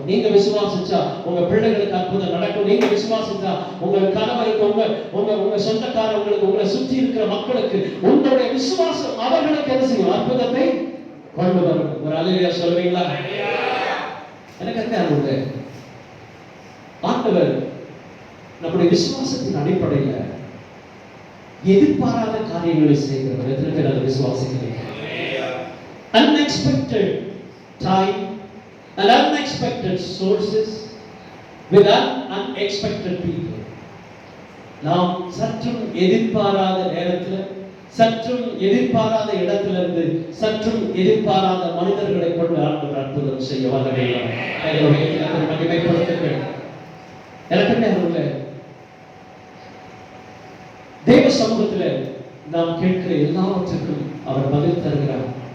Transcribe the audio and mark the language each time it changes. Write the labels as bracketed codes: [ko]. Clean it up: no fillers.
[ta] நீங்க விசுவாசிச்சா உங்க பிள்ளைகளுக்கு அற்புதம் நடக்கும். நீங்க விசுவாசிச்சா உங்க கணவருக்கு, உங்க சொந்தக்காரங்களுக்கு, உங்களை சுற்றி இருக்கிற மக்களுக்கு உங்களுடைய விசுவாசம் அவர்களுக்கு என்ன செய்யும்? அற்புதத்தை கொண்டு வரும். ஒரு அல்லேலூயா சொல்றீங்களா? எனக்கு என்ன ஆண்டவர் நம்முடைய விசுவாசத்தின் அடிப்படையில எதிர்பாராத காரியங்களை செய்கிறவர். எத்தனை பேர் அதை விசுவாசிக்கிறீங்க? [en] Unexpected time and unexpected sources with unexpected people. [ta] நாம் சற்றும் எதிர்பாராத நேரத்தில், சற்றும் எதிர்பாராத இடத்திலிருந்து, சற்றும் எதிர்பாராத மனிதர்களை கொண்டு ஆண்டவர் அற்புதம் செய்ய வல்லவர். மகிமைப்படுத்துங்கள். எனக்கு தேவ சமூகத்தில் நாம் கேட்கிற எல்லாவற்றுக்கும் அவர் பதில் தருகிறார்.